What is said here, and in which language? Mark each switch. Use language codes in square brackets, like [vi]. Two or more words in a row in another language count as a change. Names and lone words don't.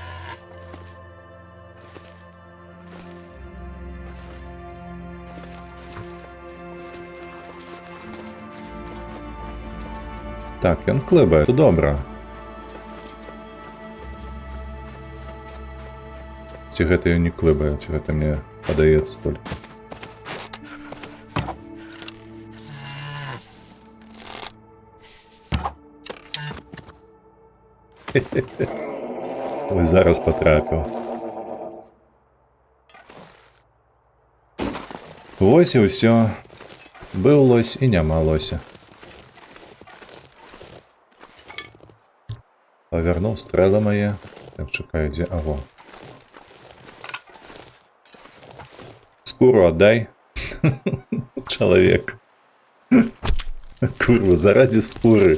[be] Так, ён клэбае, то добра. Ці гэта ён не клэбае, ці гэта мне падаецца толькі. [uk] Ось зараз потрапив. [be] Ось і ўсё. Быў лось і няма лося. Павярнуў стрэлы мае. Так, чакай, дзе? Аго. [ru] Скуру отдай. [be] Чалавек. Курва, заради скуры.